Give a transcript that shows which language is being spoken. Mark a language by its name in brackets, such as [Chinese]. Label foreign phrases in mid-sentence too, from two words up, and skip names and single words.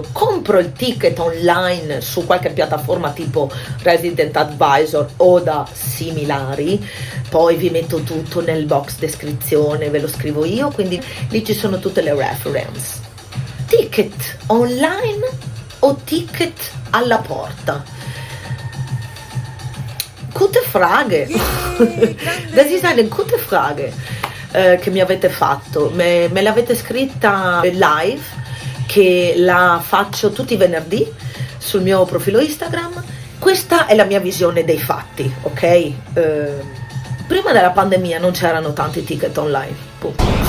[Italian] Compro il [English] ticket online [Italian] su qualche piattaforma tipo Resident Advisor o da similari, poi vi metto tutto nel box descrizione, ve lo scrivo io, quindi lì ci sono tutte le reference. [English] Ticket online [Italian] o [English] ticket alla [Italian] porta? [German] Gute Frage. Das ist eine gute Frage. [Italian] Che mi avete fatto, me l'avete scritta live, che la faccio tutti i venerdì sul mio profilo Instagram. Questa è la mia visione dei fatti, ok? Prima della pandemia non c'erano tanti [English] ticket online, [Italian] punto.